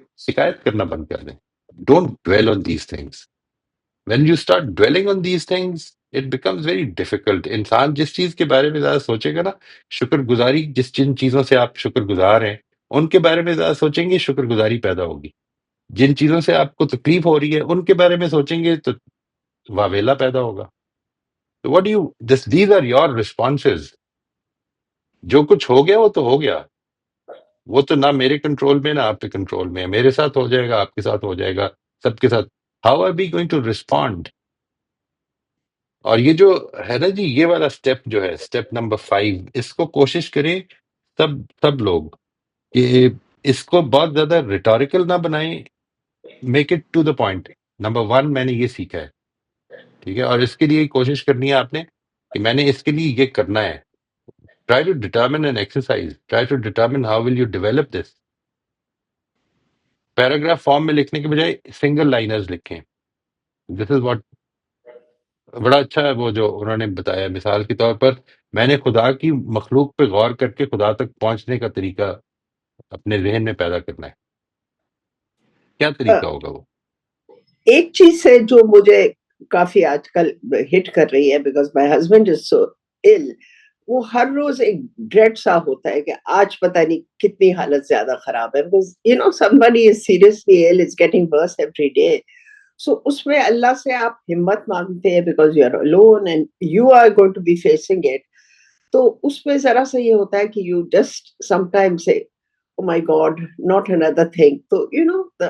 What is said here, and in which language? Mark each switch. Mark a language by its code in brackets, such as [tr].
[ur] شکایت کرنا بند کر دیں. [en] Don't dwell on these things. When you start dwelling on these things it becomes very difficult. [ur] انسان جس چیز کے بارے میں زیادہ سوچے گا نا، شکر گزاری، جن چیزوں سے آپ شکر گزار ہیں ان کے بارے میں زیادہ سوچیں گے، شکر گزاری پیدا ہوگی. جن چیزوں سے آپ کو تکلیف ہو رہی ہے ان کے بارے میں سوچیں گے تو واویلا پیدا ہوگا. [en] What do you, these are your responses. [ur] جو کچھ ہو گیا وہ تو ہو گیا، وہ تو نہ میرے کنٹرول میں نہ آپ کے کنٹرول میں. میرے ساتھ ہو جائے گا، آپ کے ساتھ ہو جائے گا، سب کے ساتھ. [en] How are we going to respond؟ [ur] اور یہ جو ہے نا جی، یہ والا سٹیپ جو ہے، اسٹیپ نمبر 5، اس کو کوشش کریں سب لوگ کہ اس کو بہت زیادہ ریٹوریکل نہ بنائیں. [en] Make it to the point. [ur] Number 1 میں نے یہ سیکھا ہے، ٹھیک ہے، اور اس کے لیے کوشش کرنی ہے آپ نے کہ میں نے اس کے لیے یہ کرنا ہے. [en] Try to determine an exercise. Try to determine how will you develop this. [ur] Paragraph form میں لکھنے کے بجائے سنگل لائنرز لکھیں. [en] This is what [ur] بڑا اچھا ہے وہ جو انہوں نے بتایا. مثال کے طور پر میں نے خدا کی مخلوق پہ غور کر کے خدا تک پہنچنے کا طریقہ اپنے ذہن میں پیدا کرنا ہے. کیا طریقہ ہوگا وہ؟ ایک چیز ہے جو مجھے کافی آج کل ہٹ کر رہی ہے، [en] Because my husband is so ill. [ur] وہ ہر روز ایک ڈریڈ سا ہوتا ہے کہ آج پتہ نہیں کتنی حالت زیادہ خراب ہے. [en] Because you know somebody is seriously ill, it's getting worse every day. So [ur] اس میں اللہ سے آپ ہمت مانگتے ہیں [en] because you are alone and you are going to be facing it. [ur] تو اس میں ذرا سا یہ ہوتا ہے کہ [en] you just sometimes say, oh my God, not another thing. تو you know